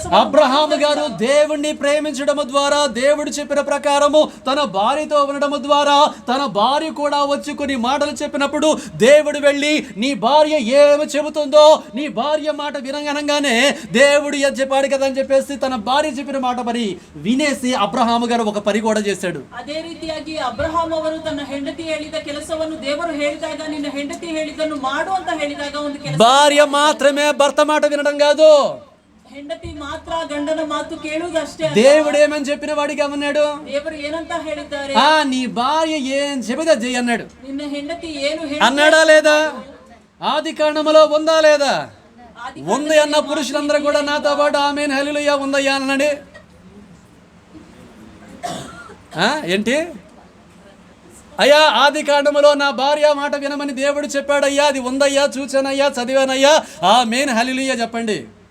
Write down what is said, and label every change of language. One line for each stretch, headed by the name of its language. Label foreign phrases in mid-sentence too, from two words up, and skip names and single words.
Telugu: అబ్రహాము గారు దేవుణ్ణి ప్రేమించడము ద్వారా దేవుడు చెప్పిన ప్రకారము తన భార్యతో ఉండడము ద్వారా తన భార్య కూడా వచ్చి కొన్ని మాటలు చెప్పినప్పుడు దేవుడు వెళ్ళి నీ భార్య ఏమి చెబుతుందో నీ భార్య మాట వినగనంగా అనగానే దేవుడు చెప్పాడు కదా అని చెప్పేసి తన భార్య చెప్పిన మాట మరి వినేసి అబ్రహాము గారు ఒక పని కూడా చేశాడు.
Kannada: ಅದೇ ರೀತಿಯಾಗಿ ಅಬ್ರಹಾಂ ಅವರು ತನ್ನ ಹೆಂಡತಿ ಹೇಳಿದ ಕೆಲಸವನ್ನು ದೇವರು ಹೇಳಿದಾಗ ನಿನ್ನ ಹೆಂಡತಿ ಹೇಳಿದ್ದನ್ನು ಮಾಡು ಅಂತ ಹೇಳಿದಾಗ ಒಂದು ಕೆಲಸ.
Telugu: భార్య మాత్రమే భర్త మాట వినడం కాదు,
Kannada: ಹೆಂಡತಿ ಮಾತ್ರ ಗಂಡನ ಮಾತು ಕೇಳುವುದಷ್ಟೇ.
Telugu: దేవుడు ఏమని చెప్పిన వాడిగా ఉన్నాడు,
Kannada: ದೇವರು ಏನಂತ ಹೇಳಿದ್ದಾರೆ,
Telugu: నీ భార్య ఏం చెబితే చెయ్యి అన్నాడు.
Kannada: ನಿನ್ನ ಹೆಂಡತಿ ಏನು
Telugu: అన్నాడా లేదా? ఆది కాండములో ఉందా లేదా? ఉంది అన్న పురుషులందరూ కూడా నాతో పాటు ఆమేన్ హల్లెలూయా ఉందయ్యా అన్నాడు. ఏంటి అయ్యా, ఆది కాండములో నా భార్య మాట వినమని దేవుడు చెప్పాడయ్యా, అది ఉందయ్యా, చూచానయ్యా, చదివానయ్యా, ఆమేన్ హల్లెలూయా చెప్పండి.